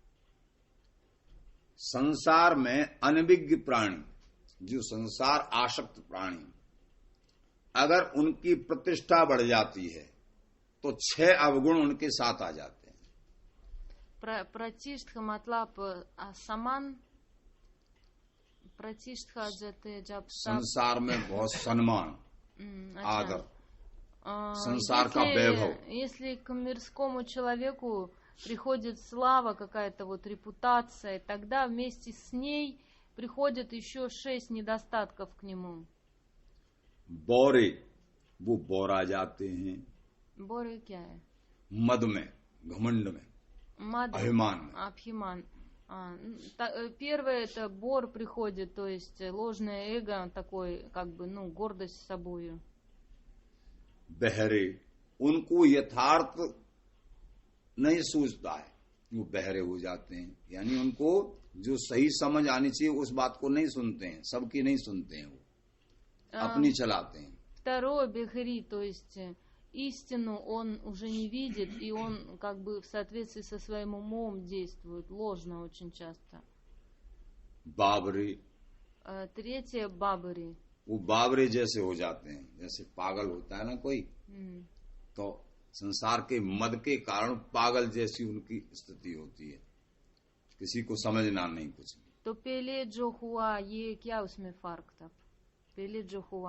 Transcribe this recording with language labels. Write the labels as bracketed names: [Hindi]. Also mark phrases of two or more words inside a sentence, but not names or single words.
[Hindi] संसार में अनभिज्ञ प्राणी, जो संसार आसक्त प्राणी, अगर उनकी प्रतिष्ठा बढ़ जाती है तो 6 अवगुण उनके साथ आ जाते हैं। प्रतिष्ठा मतलब समान, प्रतिष्ठा जैसे जब संसार में बहुत सम्मान, आदर, संसार का वैभव। [Russian] Если к мирскому человеку приходит слава, какая-то вот репутация, тогда вместе с ней приходят еще 6 недостатков к нему. [Hindi] बौरे, वो बौरा जाते हैं। Боры क्या है? मद में, घमंड में, Мад, अभिमान में। Абхиман. [Russian] Первое это бор приходит, то есть ложное эго, такой, как бы, ну, гордость с собою. [Hindi] बहरे, उनको यथार्थ नहीं सूझता है, वो बहरे हो जाते हैं। यानी उनको जो सही समझ आनी चाहिए उस बात को नहीं सुनते हैं, सबकी नहीं सुनते हैं, वो अपनी चलाते हैं। [Russian] Второе бехри, то есть истину он уже не видит, и он как бы в соответствии со своим умом действует, ложно очень часто. [Hindi] बाबरे, [Russian] Третье бабари. [Hindi] वो बाबरे जैसे हो जाते हैं, जैसे पागल होता है ना कोई, तो संसार के मद के कारण पागल जैसी उनकी स्थिति होती है, किसी को समझना नहीं कुछ। तो पहले जो हुआ ये क्या उसमें फर्क था? पहले जो हुआ